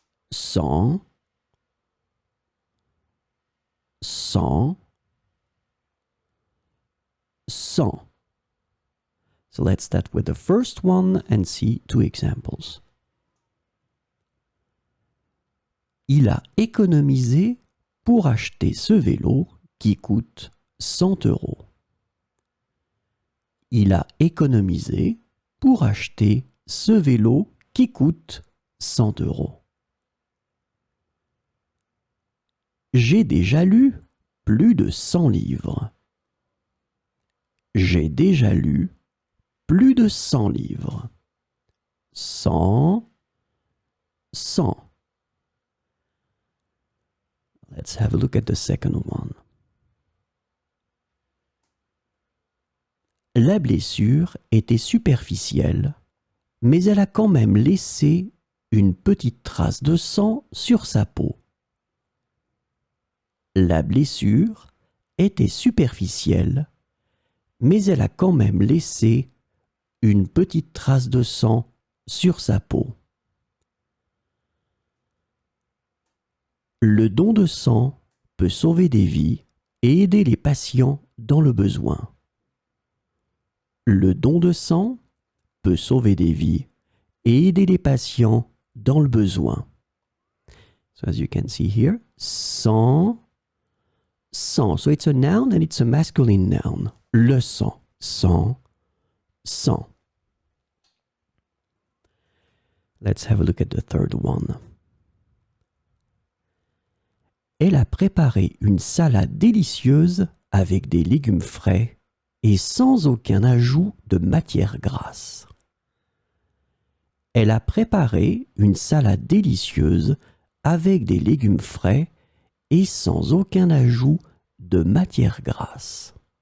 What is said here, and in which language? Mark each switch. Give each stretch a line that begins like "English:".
French: Sans, sans, sans.
English: So let's start with the first one and see 2 examples.
French: Il a économisé pour acheter ce vélo qui coûte 100 €. Il a économisé pour acheter ce vélo qui coûte 100 €. J'ai déjà lu plus de 100 livres. J'ai déjà lu plus de 100 livres. 100, 100.
English: Let's have a look at the second one.
French: La blessure était superficielle, mais elle a quand même laissé une petite trace de sang sur sa peau. La blessure était superficielle, mais elle a quand même laissé une petite trace de sang sur sa peau. Le don de sang peut sauver des vies et aider les patients dans le besoin. Le don de sang peut sauver des vies et aider les patients dans le besoin.
English: So as you can see here,
French: sang, sang.
English: So it's a noun and it's a masculine noun.
French: Le sang, sang, sang.
English: Let's have a look at the third one.
French: Elle a préparé une salade délicieuse avec des légumes frais et sans aucun ajout de matière grasse. Elle a préparé une salade délicieuse avec des légumes frais et sans aucun ajout de matière grasse.